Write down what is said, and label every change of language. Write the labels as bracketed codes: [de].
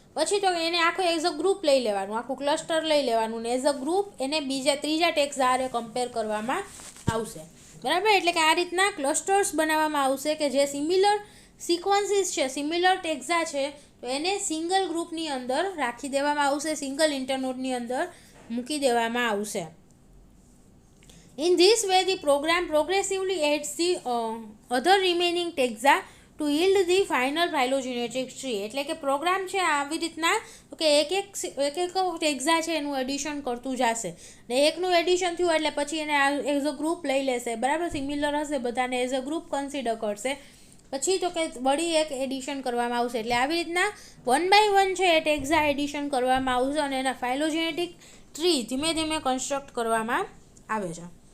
[gu] પછી તો એને આખું એઝ અ ગ્રુપ લઈ લેવાનું, આખું ક્લસ્ટર લઈ લેવાનું ને એઝ અ ગ્રુપ એને ત્રીજા ટેક્ઝા હારે કમ્પેર કરવામાં આવશે. બરાબર. એટલે કે આ રીતના ક્લસ્ટર્સ બનાવવામાં આવશે કે જે સિમિલર સિક્વન્સીસ છે, સિમિલર ટેક્ઝા છે, તો એને સિંગલ ગ્રુપની અંદર રાખી દેવામાં આવશે, સિંગલ ઇન્ટરનોડની અંદર મૂકી દેવામાં આવશે. [en] In this way, the program progressively adds the other remaining taxa to yield the final phylogenetic tree. [gu] એટલે કે પ્રોગ્રામ છે આવી રીતના કે એક ટેક્ઝા છે એનું એડિશન કરતું જશે ને એકનું એડિશન થયું એટલે પછી એને એઝ અ ગ્રુપ લઈ લેશે. બરાબર. સિમિલર હશે બધાને એઝ અ ગ્રુપ કન્સિડર કરશે. પછી તો કે વળી એક એડિશન કરવામાં આવશે. એટલે આવી રીતના 1 by 1 છે એ ટેક્ઝા એડિશન કરવામાં આવશે અને એના ફાઇલોજેનેટિક ટ્રી ધીમે ધીમે કન્સ્ટ્રક્ટ કરવામાં આવે છે.